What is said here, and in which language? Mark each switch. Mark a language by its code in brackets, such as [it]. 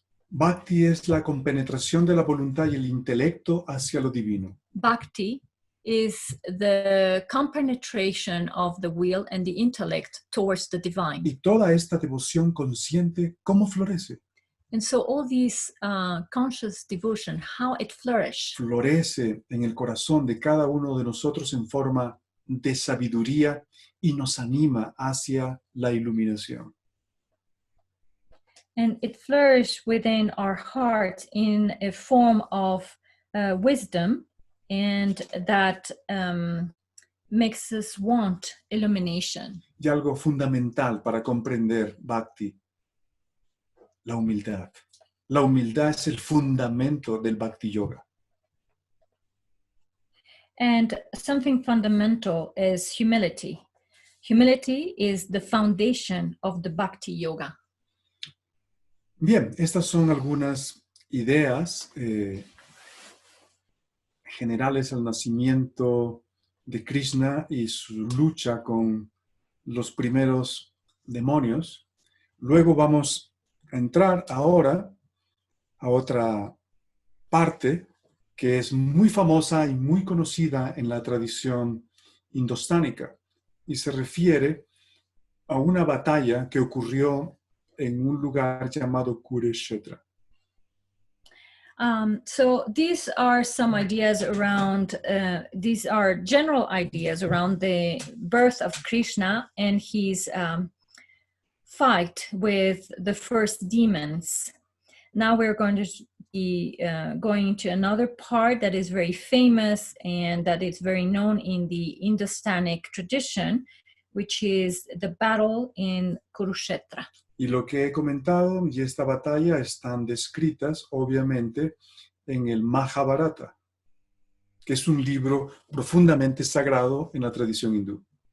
[es] Bhakti es la compenetración de la voluntad y el intelecto hacia lo divino. [en] Bhakti is the compenetration of the will and the intellect towards the divine. [es] Y toda esta devoción consciente, ¿cómo florece? [en] And so all these conscious devotion, how it flourishes. [es] Florece en el corazón de cada uno de nosotros en forma de sabiduría y nos anima hacia la iluminación. [en] And it flourishes within our heart in a form of wisdom, and that makes us want illumination. [es] Y algo fundamental para comprender Bhakti, la humildad. La humildad es el fundamento del Bhakti Yoga. [en] And something fundamental is humility. Humility is the foundation of the Bhakti Yoga. [es] Bien, estas son algunas ideas generales al nacimiento de Krishna y su lucha con los primeros demonios. Luego vamos a entrar ahora a otra parte que es muy famosa y muy conocida en la tradición indostánica y se refiere a una batalla que ocurrió en un lugar llamado Kurushetra. [en] So these are some ideas around, these are general ideas around the birth of Krishna and his fight with the first demons. Now we're going to be going into another part that is very famous and that is very known in the Indostanic tradition, which is the battle in Kurushetra. [es] Y lo que he comentado y esta batalla están descritas, obviamente, en el Mahabharata, que es un libro profundamente sagrado en la tradición hindú.